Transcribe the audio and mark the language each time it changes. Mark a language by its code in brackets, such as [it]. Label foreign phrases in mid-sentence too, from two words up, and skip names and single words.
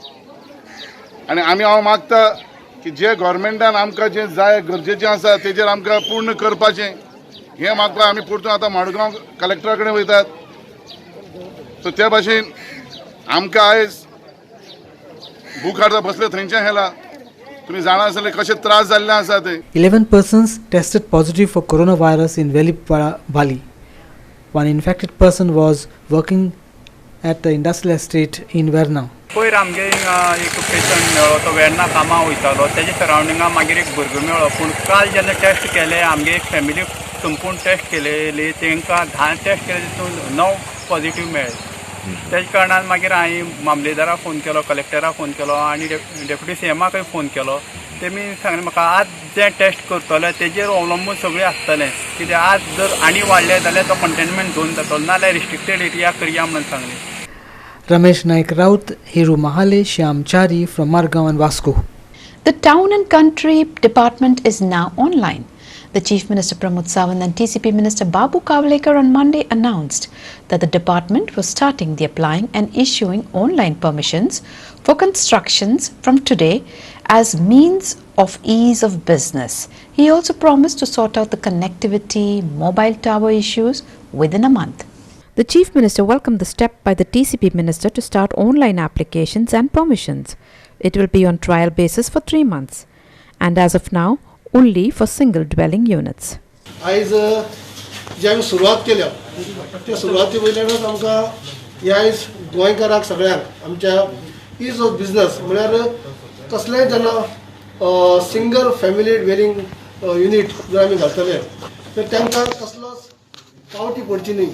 [kok] आनी हांव मागता की जे गव्हर्मेंटान आमकां जे जाय गरजेचें आसा तेजेर आमकां पूर्ण करपाचें हें मागता. आमी परतून आतां मडगांव कलेक्टरा कडेन वयतात. सो त्या भाशेन आमकां आयज भूक हाडता बसले थंयचे हेला तुम्ही जाणा आसले कशे त्रास जाल्ले आसा ते [en] 11 persons tested positive for coronavirus in Velipali. One infected person was working at the industrial estate in Verna. [kok] पयर आमगे एक पेशंट मेळ्ळो तो वेर्ना कामां वयतालो तेजे सरावंडिंगा मागीर एक भुरगो मेळ्ळो पूण काल जेन्ना टेस्ट केले आमगे एक फॅमिली संपूर्ण टेस्ट केलेली तांकां 10 टेस्ट केले तितून 9 पॉझिटिव्ह मेळ्ळे तेज कारणान मागीर हांवें मामलेदाराक फोन केलो कलेक्टराक फोन केलो आनी डेप्युटी सीएमाकय फोन केलो तेमी सांगलें म्हाका आज जे टेस्ट करतले तेजेर अवलंबून सगळें आसतलें कित्याक आज जर आनी वाडलें जाल्यार तो [en] containment zone [kok] जातलो नाल्यार [en] restricted area [kok] करया म्हणून सांगलें. [en] Ramesh Naik Raut, Hiru Mahale, Shyam Chari from Margaon and Vasco. The Town and Country Department is now online. The Chief Minister Pramod Sawant and TCP Minister Babu Kavlekar on Monday announced that the department was starting the applying and issuing online permissions for constructions from today as means of ease of business. He also promised to sort out the connectivity, mobile tower issues within a month. The Chief Minister welcomed the step by the TCP Minister to start online applications and permissions. It will be on trial basis for 3 months and as of now only for single dwelling units. [kok] आयज जे आमी सुरवात केल्या त्या सुरवाती वयल्यानच आमकां ह्या आयज गोंयकाराक सगळ्यांक आमच्या [en] ease of business [kok] म्हळ्यार कसलेंय जेन्ना [en] single family dwelling unit [kok] जर आमी घालतले तर तांकां कसलोच पावटी पडची न्ही.